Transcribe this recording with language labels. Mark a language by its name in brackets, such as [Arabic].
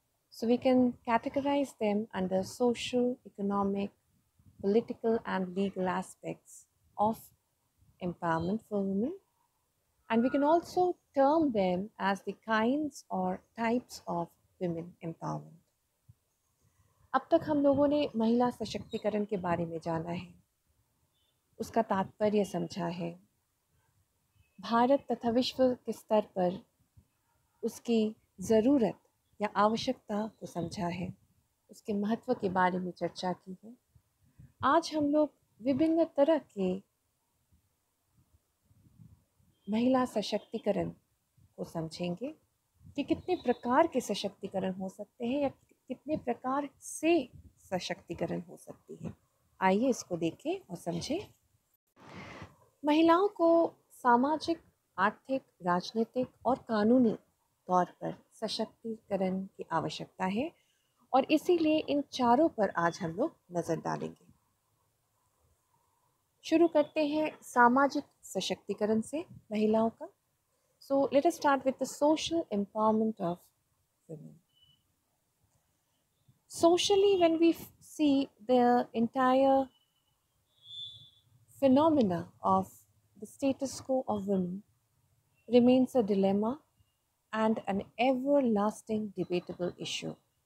[English] So, we can categorize them under social, economic, political, and legal aspects of empowerment for women. And we can also term them as the kinds or types of women empowerment. [Hindi] अब तक हम लोगों ने महिला सशक्तिकरण के बारे में जाना है, उसका तात्पर्य समझा है, भारत तथा विश्व के स्तर पर उसकी ज़रूरत या आवश्यकता को समझा है, उसके महत्व के बारे में चर्चा की है। आज हम लोग विभिन्न तरह के महिला सशक्तिकरण को समझेंगे कि कितने प्रकार के सशक्तिकरण हो सकते हैं या कितने प्रकार से सशक्तिकरण हो सकती है। आइए इसको देखें और समझें। महिलाओं को सामाजिक, आर्थिक, राजनीतिक और कानूनी तौर पर सशक्तिकरण की आवश्यकता है और इसीलिए इन चारों पर आज हम लोग नज़र डालेंगे। शुरू करते हैं सामाजिक सशक्तिकरण से महिलाओं का। [English] So let us start with the social empowerment of women. Socially, when we see the entire phenomena of the status quo of women remains a dilemma and an everlasting debatable issue.